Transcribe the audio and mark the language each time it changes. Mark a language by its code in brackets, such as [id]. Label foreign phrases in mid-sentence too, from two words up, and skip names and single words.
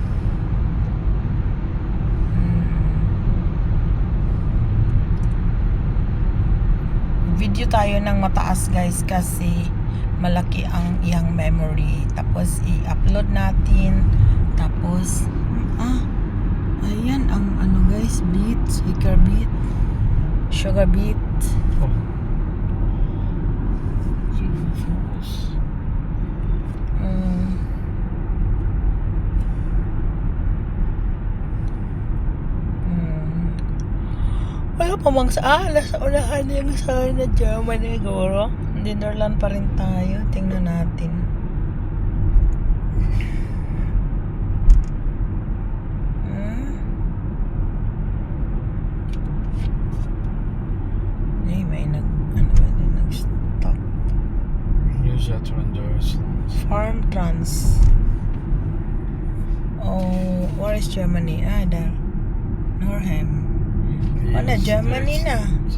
[tl] Video tayo ng mataas guys kasi malaki ang iyang memory. Tapos i-upload natin. Tapos ayan ang ano guys, [en] beet, sugar beet, sugar beet. [nl] Oh. Zoveel vogels. [tl] Wala pa mang nasa unahan yung sa na Germany siguro. Netherlands pa rin tayo. Tingnan natin. May nag-stop. [nl] Nu zetten we in Duitsland. [en] Farm Trans. Oh, where is Germany? Ah, there. Norheim. [nl] Hier [tl] Oh, na [nl] is [tl] Germany na. [nl] Duitsland.